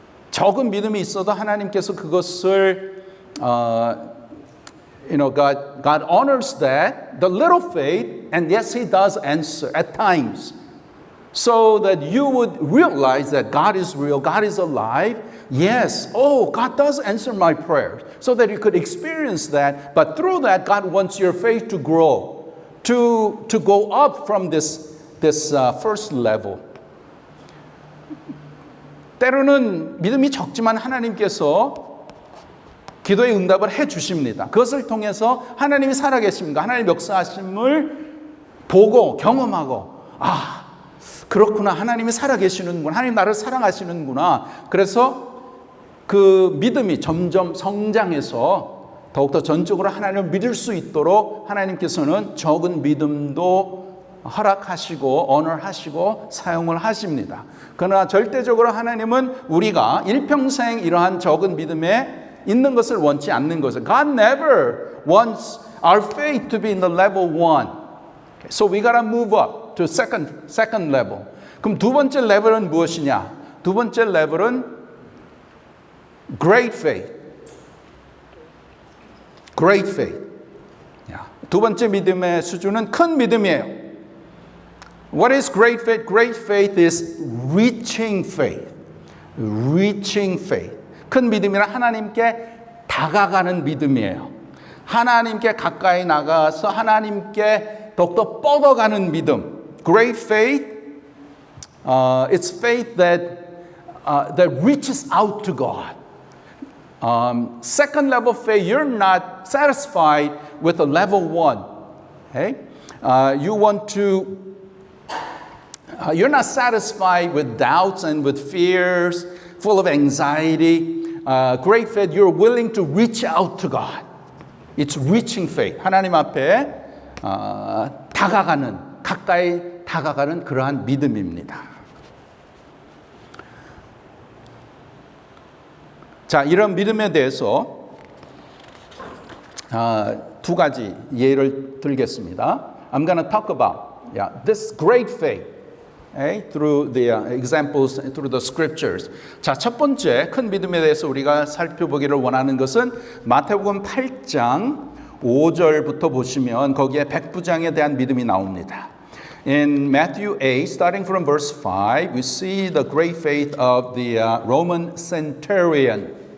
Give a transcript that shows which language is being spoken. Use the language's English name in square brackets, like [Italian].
[Korean] 적은 믿음이 있어도 하나님께서 그것을 [English] God honors that, the little faith, and yes, He does answer at times. So that you would realize that God is real, God is alive. Yes, God does answer my prayers. So that you could experience that. But through that, God wants your faith to grow, to go up from this first level. [Korean] 때로는 믿음이 적지만 하나님께서 기도의 응답을 해 주십니다. 그것을 통해서 하나님이 살아계십니다. 하나님 역사하심을 보고 경험하고 그렇구나. 하나님이 살아계시는구나. 하나님 나를 사랑하시는구나. 그래서 그 믿음이 점점 성장해서 더욱더 전적으로 하나님을 믿을 수 있도록 하나님께서는 적은 믿음도 허락하시고 언어하시고 사용을 하십니다. 그러나 절대적으로 하나님은 우리가 일평생 이러한 적은 믿음에 있는 것을 원치 않는 것은 [English] God never wants our faith to be in the level 1. So we gotta move up to second level. [Korean] 그럼 두 번째 레벨은 무엇이냐? 두 번째 레벨은 [English] great faith. Great faith. [Korean] 두 번째 믿음의 수준은 큰 믿음이에요. [English] What is great faith? Great faith is reaching faith. Reaching faith. [Korean] 큰 믿음이란 하나님께 다가가는 믿음이에요. 하나님께 가까이 나가서 하나님께 더욱더 뻗어가는 믿음. [English] Great faith, it's faith that reaches out to God. Second level faith, you're not satisfied with a level 1. Okay? You're not satisfied with doubts and with fears, full of anxiety. Great faith, you're willing to reach out to God. It's reaching faith. [Korean] 하나님 앞에 가까이 다가가는 그러한 믿음입니다. 자, 이런 믿음에 대해서 두 가지 예를 들겠습니다. [English] I'm going to talk about this great faith. Okay? Through the examples, through the scriptures. [Korean] 자, 첫 번째 큰 믿음에 대해서 우리가 살펴보기를 원하는 것은 마태복음 8장 5절부터 보시면 거기에 백부장에 대한 믿음이 나옵니다. [English] In Matthew 8, starting from verse 5, we see the great faith of the Roman centurion.